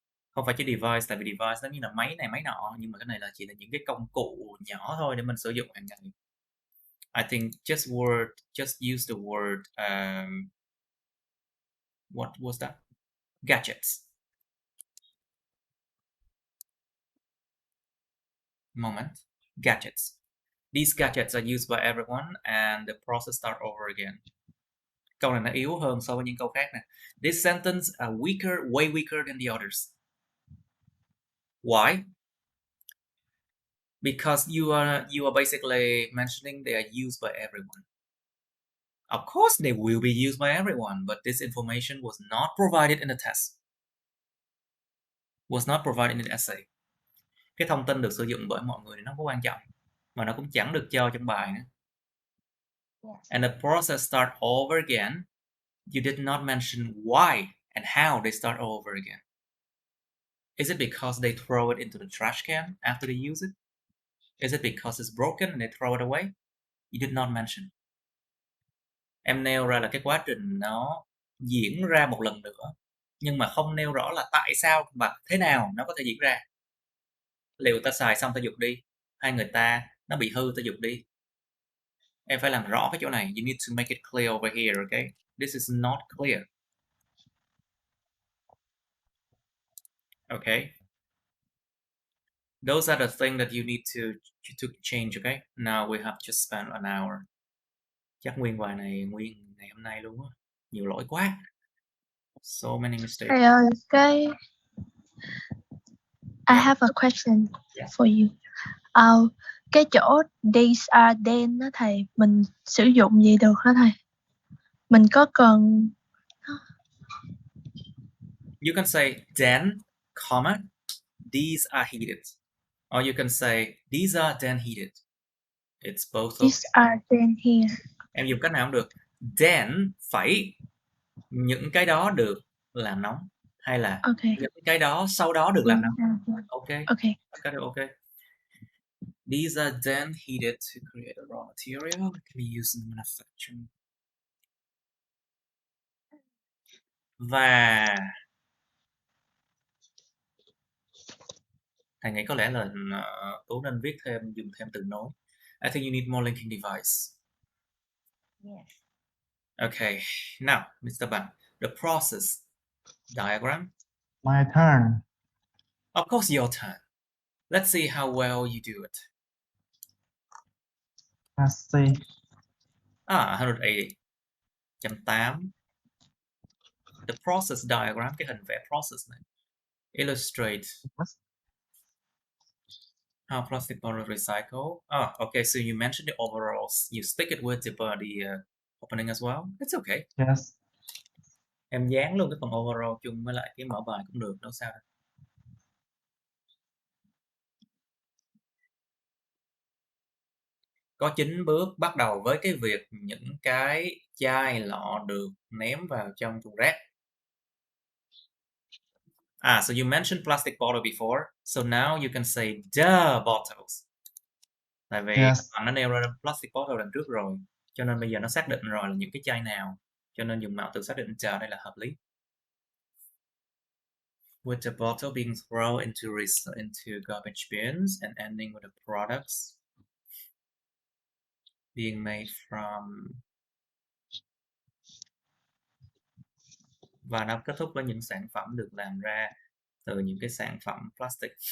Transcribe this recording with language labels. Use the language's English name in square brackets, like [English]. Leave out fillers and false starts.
[Vietnamese] Không phải chỉ device, tại vì device nó như là máy này máy nọ, nhưng mà cái này là chỉ là những cái công cụ nhỏ thôi để mình sử dụng hàng ngày. [English] I think just use the word what was that? Gadgets. Moment. Gadgets. These gadgets are used by everyone and the process start over again. [Vietnamese] Câu này nó yếu hơn so với những câu khác nè. [English] This sentence are weaker, way weaker than the others. Why? Because you are basically mentioning they are used by everyone. Of course they will be used by everyone, but this information was not provided in the test. Was not provided in the essay. [Vietnamese] Cái thông tin được sử dụng bởi mọi người thì nó không có quan trọng, mà nó cũng chẳng được cho trong bài nữa. [English] Yes. And the process start over again. You did not mention why and how they start over again. Is it because they throw it into the trash can after they use it? Is it because it's broken and they throw it away? You did not mention. [Vietnamese] Em nêu ra là cái quá trình nó diễn ra một lần nữa, nhưng mà không nêu rõ là tại sao và thế nào nó có thể diễn ra. Liệu ta xài xong ta dục đi, hay người ta nó bị hư ta dục đi. Em phải làm rõ cái chỗ này. [English] You need to make it clear over here, okay? This is not clear. Okay? Those are the things that you need to change, okay? Now we have just spent an hour. [Vietnamese] Chắc nguyên ngày hôm nay luôn á. Nhiều lỗi quá. [English] So many mistakes. [Vietnamese] Thầy ơi, [English] I have a question for you. [Vietnamese] Cái chỗ [English] these are then [Vietnamese] đó thầy, mình sử dụng gì được hả thầy? Mình có cần... [English] You can say then, comma, these are heated. Or you can say these are then heated. It's both of These are then here. [Vietnamese] Em dùng cách nào cũng được. Then phải những cái đó được làm nóng, hay là những cái đó sau đó được làm nóng. [English] Okay. Okay. Okay. These are then heated to create a raw material that can be used in manufacturing. [Vietnamese] Và thầy nghĩ có lẽ là Tú nên dùng thêm từ nối. [English] I think you need more linking device. Yes. Okay, now, Mr. Ban, the process diagram. My turn. Of course, your turn. Let's see how well you do it. Let's see. 180. 108. The process diagram, [Vietnamese] cái hình vẽ process này. [English] Illustrate how plastic bottle recycle. Oh, okay. So you mentioned the overalls. You stick it with the opening as well. It's okay. Yes. [Vietnamese] Em dán luôn cái phần overall chung với lại cái mở bài cũng được, đâu sao đâu. Có 9 bước, bắt đầu với cái việc những cái chai lọ được ném vào trong thùng rác. [English] So you mentioned plastic bottle before, so now you can say the bottles. [Vietnamese] Tại vì nó nêu ra plastic bottle đằng trước rồi, cho nên bây giờ nó xác định rồi là những cái chai nào, cho nên dùng mạo từ xác định chờ đây là hợp lý. [English] With the bottle being thrown into garbage bins and ending with the products being made from, [Vietnamese] và nó kết thúc với những sản phẩm được làm ra từ những cái sản phẩm plastic.